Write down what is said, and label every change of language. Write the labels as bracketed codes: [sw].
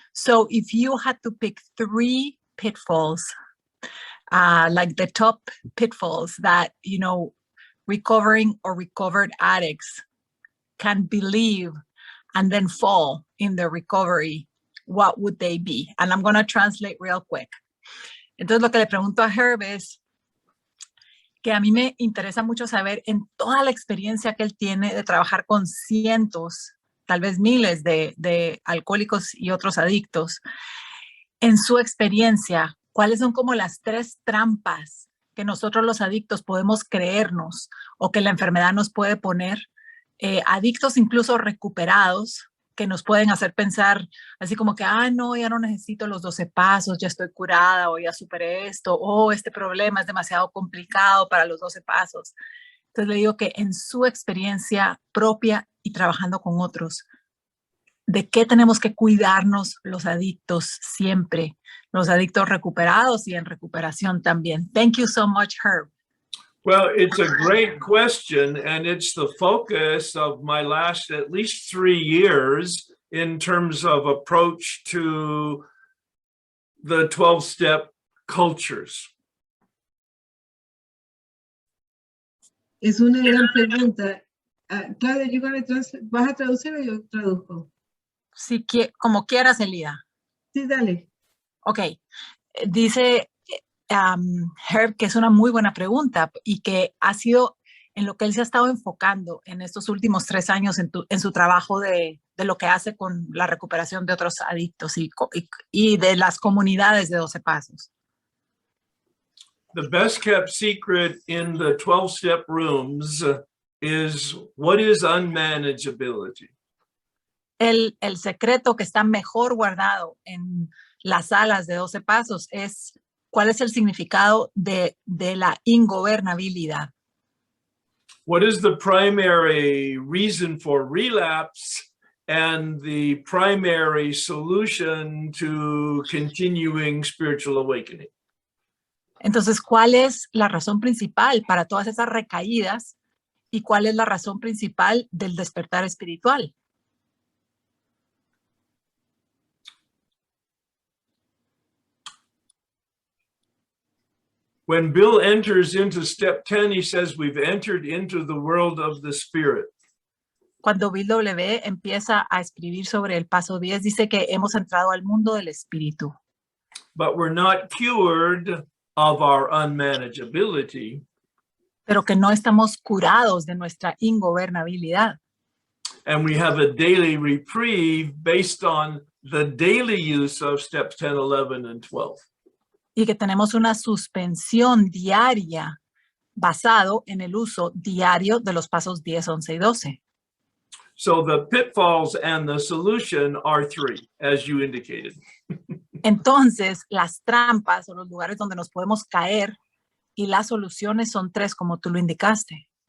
[en] So if you had to pick 3 pitfalls, like the top pitfalls that, you know, recovering or recovered addicts can believe and then fall in their recovery, what would they be? And I'm going to translate real quick. [es] Entonces, lo que le pregunto a Herb es que a mí me interesa mucho saber en toda la experiencia que él tiene de trabajar con cientos, tal vez miles de alcohólicos y otros adictos, en su experiencia, ¿cuáles son como las 3 trampas que nosotros los adictos podemos creernos o que la enfermedad nos puede poner? Adictos incluso recuperados, que nos pueden hacer pensar así como que, no, ya no necesito los 12 pasos, ya estoy curada o ya superé esto, o este problema es demasiado complicado para los 12 pasos. Entonces le digo que en su experiencia propia y trabajando con otros, ¿de qué tenemos que cuidarnos los adictos siempre? Los adictos recuperados y en recuperación también. [en] Thank you so much, Herb. Well, it's a great question, and it's the focus of my last at least 3 years in terms of approach to the 12-step cultures. [es] Es una gran pregunta. Claudia, ¿vas a traducir o yo traduzco? Sí, como quieras, Elida. Sí, dale. Ok, dice Herb que es una muy buena pregunta y que ha sido en lo que él se ha estado enfocando en estos últimos 3 años en su trabajo de lo que hace con la recuperación de otros adictos y de las comunidades de 12 pasos. [en] The best kept secret in the 12-step rooms is what is unmanageability? [es] El secreto que está mejor guardado en las salas de 12 pasos es cuál es el significado de la ingobernabilidad. [en] What is the primary reason for relapse and the primary solution to continuing spiritual awakening? [es] Entonces, ¿cuál es la razón principal para todas esas recaídas y cuál es la razón principal del despertar espiritual? [en] When Bill enters into step 10, he says, we've entered into the world of the spirit. [es] Cuando Bill W. empieza a escribir sobre el paso 10, dice que hemos entrado al mundo del espíritu. [en] But we're not cured of our unmanageability. [es] Pero que no estamos curados de nuestra ingobernabilidad. [en] And we have a daily reprieve based on the daily use of steps 10, 11, and 12. [es] Y que tenemos una suspensión diaria basado en el uso diario de los pasos 10, 11 y 12. [en] So the pitfalls and the solution are 3, as you indicated. [es] Entonces, las trampas o los lugares donde nos podemos caer y las soluciones son 3, como tú lo indicaste.